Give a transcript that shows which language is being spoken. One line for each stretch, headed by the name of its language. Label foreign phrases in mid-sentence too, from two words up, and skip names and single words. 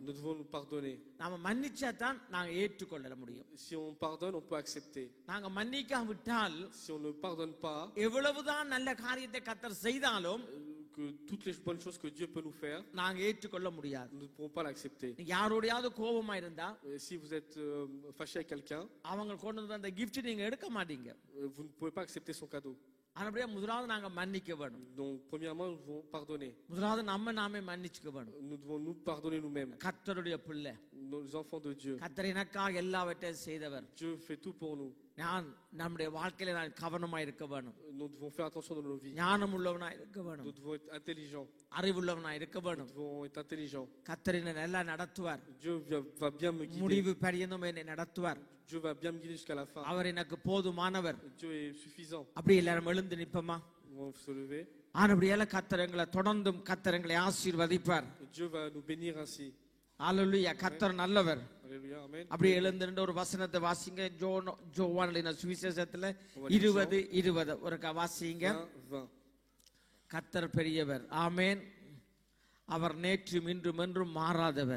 French: Nous devons nous pardonner.
Tamil: நாம மன்னிச்சா தான் நாங்க ஏற்றுக்கொள்ள முடியும்.
French: Si on pardonne, on peut accepter.
Tamil: நாங்க மன்னிக்காவிட்டால்,
French: si on ne pardonne pas,
Tamil: எவ்வளவுதான் நல்ல காரியத்தை கர்த்தர் செய்தாலும்,
French: que toutes les bonnes choses que Dieu peut nous faire,
Tamil: நாங்க ஏற்றுக்கொள்ள முடியாது.
French: nous ne pourrons pas l'accepter.
Tamil: யாரோடையாவது கோபமா இருந்தா,
French: si vous êtes fâché avec quelqu'un,
Tamil: அவங்க கொண்டு வந்த அந்த gift நீங்க எடுக்க மாட்டீங்க.
French: vous ne pouvez pas accepter son cadeau.
Tamil: ஆனபடியா முதலாவது நாங்க மன்னிக்க வேண்டும்.
French: Donc premièrement, nous devons pardonner.
Tamil: முதலாவது நாமே மன்னிச்சுக்க வேண்டும்.
French: Nous devons nous pardonner nous-mêmes.
Tamil: கர்த்தருடைய பிள்ளை,
French: nos enfants de Dieu.
Tamil: கர்த்தர் எனக்காக எல்லாவற்றையும் செய்தவர்.
French: Dieu fait tout pour nous.
Tamil: நம்முடைய வாழ்க்கையில நான் கவனமா இருக்க வேண்டும்.
French: Nous devons faire attention dans nos vies.
Tamil: ஞானம் உள்ளவனா இருக்க வேண்டும்.
French: Nous devons être intelligents.
Tamil: அறிவுள்ளவனா இருக்க வேண்டும்.
French: Nous devons être intelligents.
Tamil: கர்த்தர் என்னை நல்லா நடத்துவார்.
French: Dieu va bien me guider.
Tamil: முடிவு பரியந்தம் என்னை நடத்துவார்.
French: Dieu va bien me guider jusqu'à la fin.
Tamil: அவர் எனக்கு போதுமானவர்.
French: Dieu est suffisant.
Tamil: அப்படி எல்லாரும் எழுந்து நிப்போமா?
French: On va se lever.
Tamil: ஆனபடியால கர்த்தர் எங்களை தொடர்ந்தும் கர்த்தர் எங்களை ஆசீர்வதிப்பார்.
French: Dieu va nous bénir ainsi.
Tamil: ஹalleluya. கர்த்தர் நல்லவர்.
French: Alléluia, amen.
Tamil: அப்படியே எழுந்திருந்து ஒரு வசனத்தை வாசிங்க. யோவானின் சுவிசேஷத்துல 20:20 ஒருக்கா வாசிங்க. கர்த்தர் பெரியவர். ஆமென். அவர் நேற்றும் இன்றும் என்றும் மாறாதவர்.